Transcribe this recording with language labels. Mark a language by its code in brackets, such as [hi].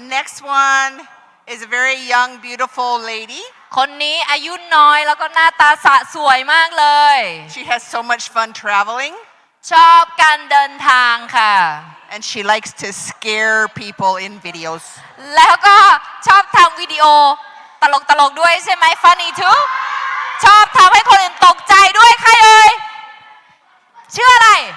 [en] Next one is a very young, beautiful lady. [th] คนนี้อายุน้อยแล้วก็หน้าตาสะสวยมากเลย [en] She has so much fun traveling. [th] ชอบการเดินทางค่ะ [en] And she likes to scare people in videos. [th] แล้วก็ชอบทำวิดีโอตลกๆด้วยใช่ไหม [en] funny too [th] ชอบทำให้คนอื่นตกใจด้วยใครเอ่ยชื่ออะไร